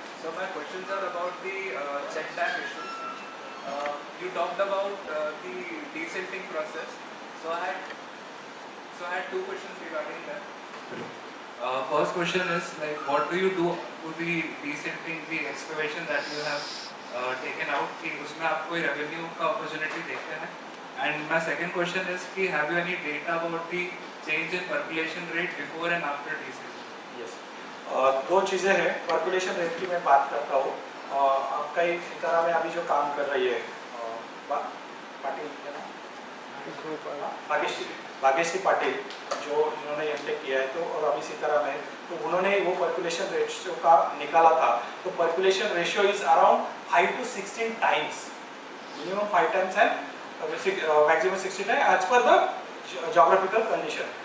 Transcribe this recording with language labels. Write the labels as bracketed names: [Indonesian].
[English] So my questions are about the check tag issues. You talked about the desilting process. So I had 2 questions regarding that. First question is like, what do you do to the desilting, the excavation that you have taken out? [Hindi] कि उसमें आप कोई revenue का opportunity देखते हैं? [English] And my second question is [Hindi] कि [English] have you any data about the change in percolation rate before and after desilting? [Hindi] Yes. 2 चीज़ें हैं। पर्कुलेशन रेट की मैं बात करता हूँ। आपका ही सीतारा में अभी जो काम कर रही है पाटिल, भाग्यश्री पाटिल, जो जिन्होंने एमटेक किया है, तो और अभी सीतारा में तो उन्होंने वो [English] Population ratio का निकाला था, तो population ratio is around 5 to 16 times, minimum 5 times and maximum 16 है as per the geographical condition.